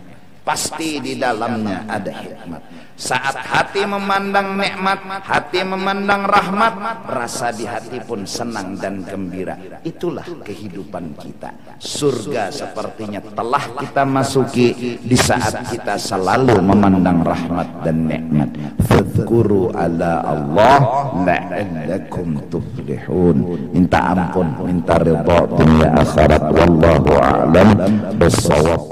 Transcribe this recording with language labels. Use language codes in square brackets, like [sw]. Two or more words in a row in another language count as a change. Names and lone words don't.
[id] Pasti di dalamnya ada hikmat. Saat hati memandang nikmat, hati memandang rahmat, rasa di hati pun senang dan gembira. Itulah kehidupan kita. Surga sepertinya telah kita masuki di saat kita selalu memandang rahmat dan nikmat. [ar] Fadhkuru ala Allah la'allakum tuflihun. [id] Minta ampun, minta ridha dunia akhirat. [ar] Wallahu a'lam bissawab.